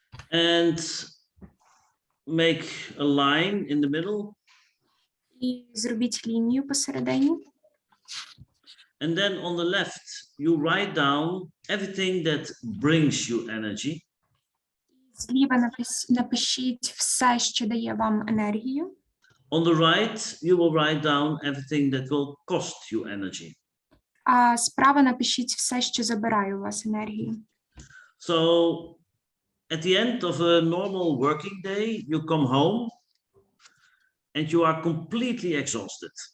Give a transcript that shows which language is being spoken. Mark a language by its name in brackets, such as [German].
[English] And make a line in the middle. [Ukrainian] І зробіть лінію посередині. [English] And then on the left, you write down everything that brings you energy. [Ukrainian] Зліва напишіть все, що дає вам енергію. [English] On the right, you will write down everything that will cost you energy. [Ukrainian] А справа напишіть все, що забирає у вас енергію. [English] So at the end of a normal working day, you come home and you are completely exhausted.